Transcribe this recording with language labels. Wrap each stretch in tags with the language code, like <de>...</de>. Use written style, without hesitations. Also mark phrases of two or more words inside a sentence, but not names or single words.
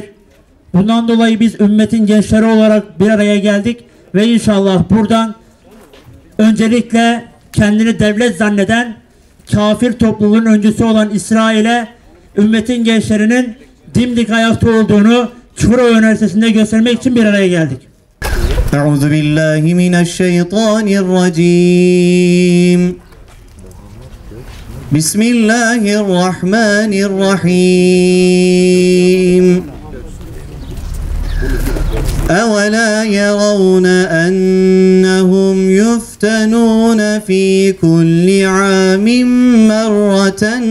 <tr>Bundan dolayı biz ümmetin gençleri olarak bir araya geldik ve inşallah buradan öncelikle kendini devlet zanneden kafir topluluğun öncüsü olan İsrail'e ümmetin gençlerinin dimdik ayakta olduğunu Çukurova Üniversitesi'nde göstermek için bir araya geldik.</tr> <ar>أعوذ بالله من الشيطان الرجيم. بسم الله الرحمن الرحيم. أَوَلَا يَرَوْنَ أَنَّهُمْ يُفْتَنُونَ فِي كُلِّ عَامٍ مَرَّةً</ar>